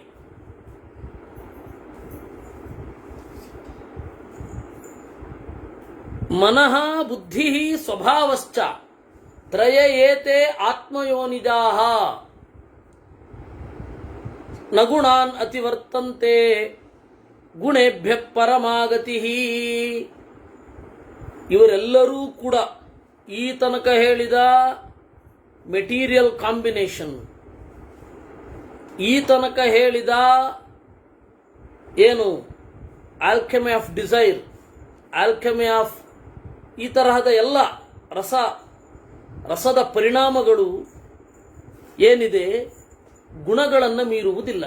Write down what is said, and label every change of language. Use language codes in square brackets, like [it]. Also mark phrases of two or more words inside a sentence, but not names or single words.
[sa] ಮನಃ ಬುದ್ಧಿ ಸ್ವಭಾವಶ್ಚ ತ್ರಯ ಏತೆ ಆತ್ಮಯೋನಿಜಾಃ ನಗುಣಾನ್ ಅತಿವರ್ತಂತೆ ಗುಣೇಭ್ಯ ಪರಮಾಗತಿ. [kn] ಇವರೆಲ್ಲರೂ ಕೂಡ ಈ ತನಕ ಹೇಳಿದ [en] material combination, [kn] ಈ ತನಕ ಹೇಳಿದ ಏನು [en] alchemy of desire, alchemy of [kn] ಈ ತರಹದ ಎಲ್ಲ ರಸದ ಪರಿಣಾಮಗಳು ಏನಿದೆ ಗುಣಗಳನ್ನು ಮೀರುವುದಿಲ್ಲ.